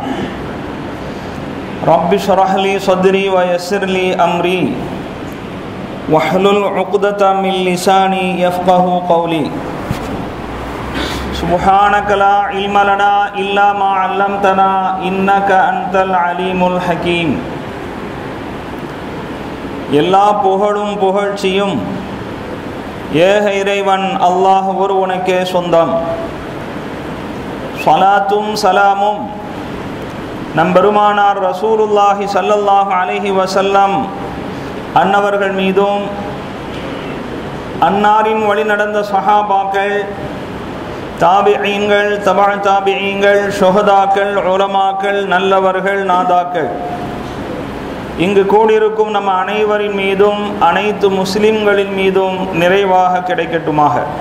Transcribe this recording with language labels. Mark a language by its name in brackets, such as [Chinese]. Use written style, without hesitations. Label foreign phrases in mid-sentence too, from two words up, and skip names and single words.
[Arabic] رب اشرح لي صدري ويسر لي أمري واحلل عقدة من لساني يفقه قولي. سبحانك لا علم لنا إلا ما علمتنا إنك أنت العليم الحكيم. [Tamil] எல்லா புகழும் புகழ்ச்சியும் ஏக இறைவன் அல்லாஹ் ஒருவனுக்கே சொந்தம். ஸலாத்தும் சலாமும் நம் பெருமானார் [Arabic] رسول الله صلى الله عليه وسلم [Tamil] அன்னவர்கள் மீதும் அன்னாரின் வழி நடந்த சஹாபாக்கள், தாபிஈன்கள், தபா தாபிஈன்கள், ஷுஹதாக்கள், உலமாக்கள், நல்லவர்கள், நாதாக்கள், இங்கு கூடியிருக்கும் நம்ம அனைவரின் மீதும் அனைத்து முஸ்லிம்களின் மீதும் நிறைவாக கிடைக்கட்டுமாக.